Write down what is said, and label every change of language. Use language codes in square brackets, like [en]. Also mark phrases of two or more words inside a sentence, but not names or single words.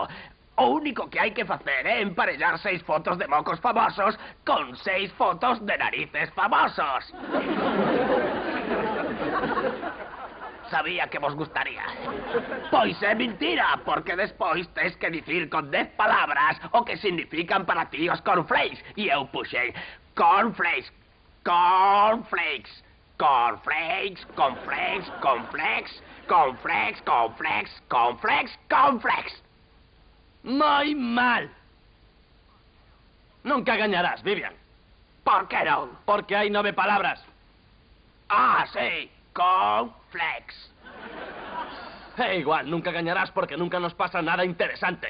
[gl] O único que hai que facer é emparellar 6 fotos de mocos famosos con 6 fotos de narices famosos. Sabía que vos gustaría. Pois é mentira, porque despois tes que dicir con 10 palabras o que significan para ti os cornflakes. E eu puxei [en] cornflakes, cornflakes, cornflakes, cornflakes, cornflakes, cornflakes, cornflakes, cornflakes, cornflakes. [gl] Moi mal. Nunca gañarás, Vivian. Por que non? Porque hai 9 palabras. Ah, sí, cornflakes. É igual, nunca gañarás porque nunca nos pasa nada interesante.